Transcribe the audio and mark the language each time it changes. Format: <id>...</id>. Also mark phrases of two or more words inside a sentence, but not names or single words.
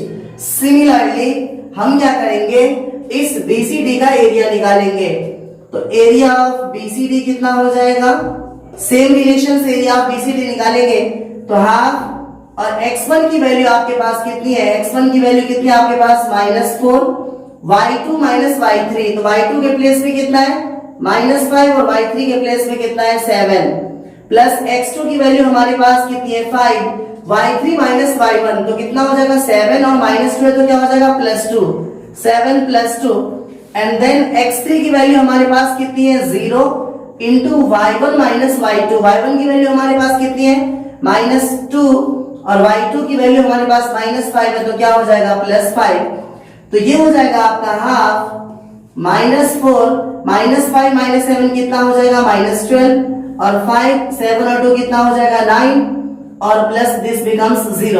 <hi>सिमिलरली हम क्या करेंगे, इस BCD का एरिया निकालेंगे। तो</hi> <en>area of BCD</en> <hi>कितना हो जाएगा,</hi> <en>same relation</en> <hi>से</hi> <en>area of BCD</en> <hi>निकालेंगे। तो हाफ और x1 की वैल्यू आपके पास कितनी है, x1 की वैल्यू कितनी है आपके पास -4,</hi> <en>y2 minus y3,</en> <hi>तो y2 के प्लेस पे कितना है -5 और y3 के प्लेस पे कितना है 7 प्लस x2 की वैल्यू हमारे पास कितनी है 5,</hi> <en>y3 minus y1,</en> <hi>तो कितना हो जाएगा 7 और -2 है तो क्या हो जाएगा +2, 7 + 2</hi> <en>and then</en> <hi>x3 की वैल्यू हमारे पास कितनी है 0</hi> <en>into y1 minus y2,</en> <hi>y1 की वैल्यू हमारे पास कितनी है -2 और y2 की वैल्यू हमारे पास -5 है तो क्या हो जाएगा +5। तो ये हो जाएगा आपका हाफ -4 -5 -7 कितना हो जाएगा -12 और 5 7 और 2 कितना हो जाएगा 9 और</hi> <en>plus this becomes</en> <hi>0।</hi>